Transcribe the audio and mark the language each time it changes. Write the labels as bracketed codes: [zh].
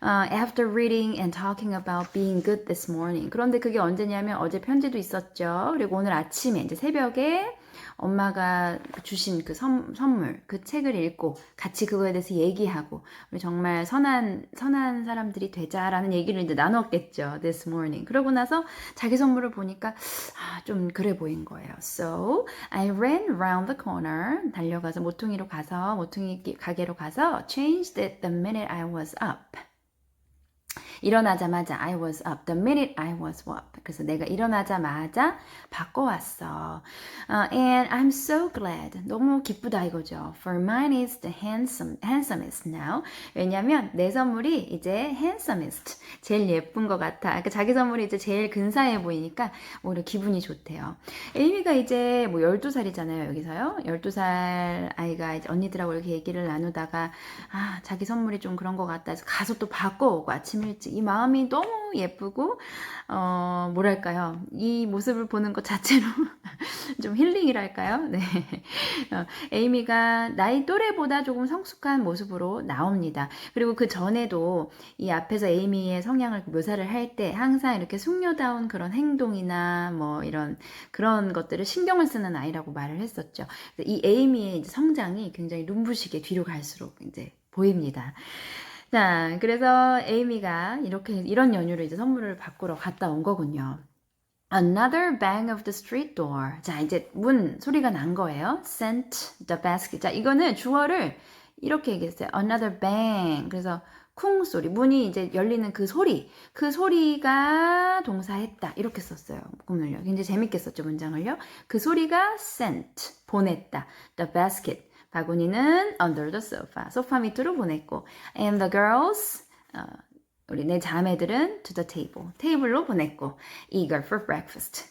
[en] After reading and talking about being good this morning. [ko] 그런데 그게 언제냐면 어제 편지도 있었죠. 그리고 오늘 아침에 이제 새벽에 엄마가 주신 그 선물, 그 책을 읽고 같이 그거에 대해서 얘기하고 우리 정말 선한 사람들이 되자라는 얘기를 이제 나눴겠죠. [en] This morning. [ko] 그러고 나서 자기 선물을 보니까 좀 그래 보인 거예요. [en] So I ran round the corner. [ko] 달려가서 모퉁이 가게로 가서 [en] changed it the minute I was up. [ko] 일어나자마자 [en] I was up. The minute I was up. [ko] 그래서 내가 일어나자마자 바꿔왔어. [en] And I'm so glad. [ko] 너무 기쁘다 이거죠. [en] For mine is the handsomest now. [ko] 왜냐면 내 선물이 이제 handsomest. 제일 예쁜 것 같아. 그러니까 자기 선물이 이제 제일 근사해 보이니까 오히려 기분이 좋대요. 에이미가 이제 뭐 12살이잖아요. 여기서요. 12살 아이가 이제 언니들하고 이렇게 얘기를 나누다가 자기 선물이 좀 그런 것 같다 해서 가서 또 바꿔오고 아침 일찍 이 마음이 너무 예쁘고 뭐랄까요 이 모습을 보는 것 자체로 좀 힐링이랄까요. 네. 에이미가 나이 또래보다 조금 성숙한 모습으로 나옵니다. 그리고 그 전에도 이 앞에서 에이미의 성향을 묘사를 할 때 항상 이렇게 숙녀다운 그런 행동이나 뭐 이런 그런 것들을 신경을 쓰는 아이라고 말을 했었죠. 이 에이미의 이제 성장이 굉장히 눈부시게 뒤로 갈수록 이제 보입니다. 자, 그래서 에이미가 이런 연유로 이제 선물을 바꾸러 갔다 온 거군요. [en] Another bang of the street door. [ko] 자, 이제 문 소리가 난 거예요. [en] Sent the basket. [ko] 자, 이거는 주어를 이렇게 얘기했어요. [en] Another bang. [ko] 그래서 쿵 소리. 문이 이제 열리는 그 소리가 동사했다. 이렇게 썼어요. 문을요. 굉장히 재밌게 썼죠, 문장을요. 그 소리가 sent. 보냈다. [en] The basket. [ko] 바구니는 [en] under the sofa. [ko] 소파 밑으로 보냈고. [en] And the girls. [ko] 우리 내 자매들은 [en] to the table, [ko] 테이블로 보냈고 [en] eager for breakfast.